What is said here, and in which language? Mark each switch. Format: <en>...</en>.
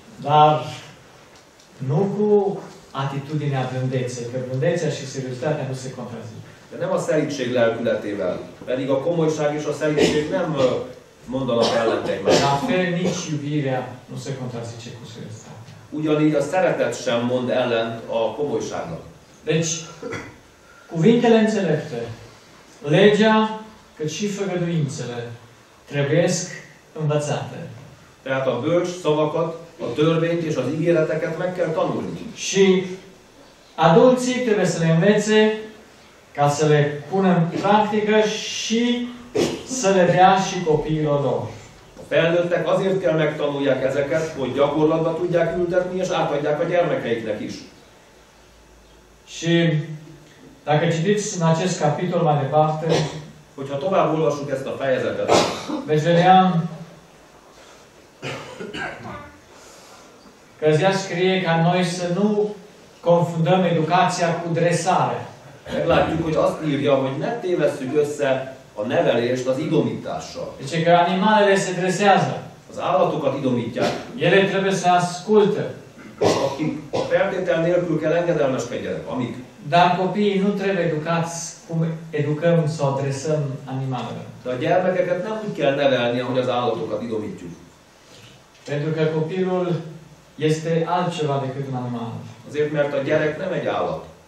<ro>Dar nu cu atitudinea blândeței, că blândețea și seriozitatea nu se contrazic.</ro> <hu>De nem a szelídség lelkületével. Pedig a komolyság és a szelídség nem mondanak ellent egymásnak.</hu> <ro>La fel nici iubirea nu se contrazice cu seriozitatea.</ro> <hu>Ugyanígy a szeretet sem mond ellent a komolyságnak.</hu> <ro>Deci, cuvintele înțelepte, legea, cât și făgăduințele, trebuiesc învățate.</ro> <hu>Tehát a bölcs szavakat, a törvényt és az ígéreteket meg kell tanulni.</hu> <ro>Și adulții trebuie să le învețe ca să le pună în practică și să le dea și copiilor lor.</ro> <hu>A felnőttek azért kell megtanulják ezeket, hogy gyakorlatba tudják ültetni és átadják a gyermekeiknek is.</hu> <ro>Și dacă citiți în acest capitol mai departe,</ro> <hu>Hogyha tovább olvassuk ezt a fejezetet,</hu> <ro>veți vedea că ea scrie ca noi să nu confundăm educația cu dresare.</ro> <hu>meglátjuk, hogy azt írja, hogy ne tévesszük össze a nevelést az idomítással.</hu> <ro>Deci că animalele se dresează.</ro> <hu>Az állatokat idomítják,</hu> <ro>Ele trebuie să asculte.</ro> <hu>akik feltétel nélkül kell engedelmeskedjenek, amik.</hu> <ro>Dar copiii nu trebuie educați cum educăm sau adresăm animalele.</ro> <hu>De a gyermekeket nem úgy kell nevelni, ahogy az állatokat idomítjuk.</hu> <ro>Pentru că copilul este altceva decât un animal.</ro> <hu>Azért, mert a gyerek nem egy állat.</hu>